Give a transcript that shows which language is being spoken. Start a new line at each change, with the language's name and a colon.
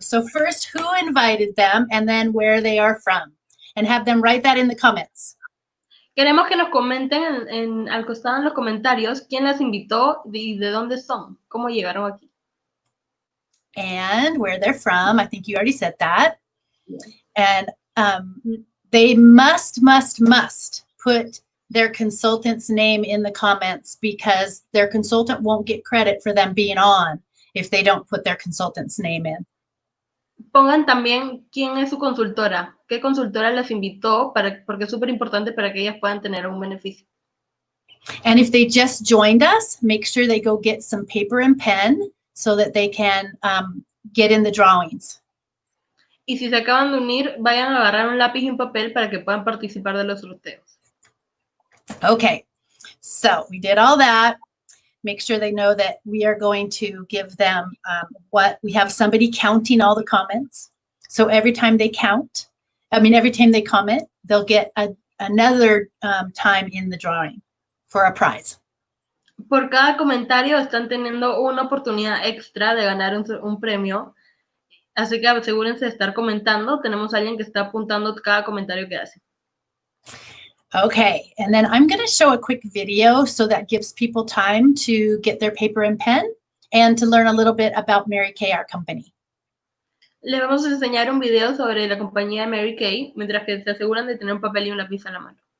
English: So first, who invited them, and then where they are from, and have them write that in the comments.
Spanish: Queremos que nos comenten al costado en los comentarios quién las invitó y de dónde son, cómo llegaron aquí.
English: And where they're from. I think you already said that. Yeah. And they must put their consultant's name in the comments, because their consultant won't get credit for them being on if they don't put their consultant's name in.
Spanish: Pongan también quién es su consultora, qué consultora las invitó, porque es súper importante para que ellas puedan tener un beneficio.
English: And if they just joined us, make sure they go get some paper and pen so that they can get in the drawings.
Spanish: Y si se acaban de unir, vayan a agarrar un lápiz y un papel para que puedan participar de los sorteos.
English: Okay, so we did all that. Make sure they know that we are going to give them we have somebody counting all the comments. So every time they every time they comment, they'll get another time in the drawing for a prize.
Spanish: Por cada comentario están teniendo una oportunidad extra de ganar un premio. Así que asegúrense de estar comentando. Tenemos a alguien que está apuntando cada comentario que hace.
English: Okay, and then I'm going to show a quick video so that gives people time to get their paper and pen and to learn a little bit about Mary Kay, our company.
Spanish: Le vamos a enseñar un video sobre la compañía Mary Kay, mientras que se aseguran de tener un papel y un lápiz a la mano.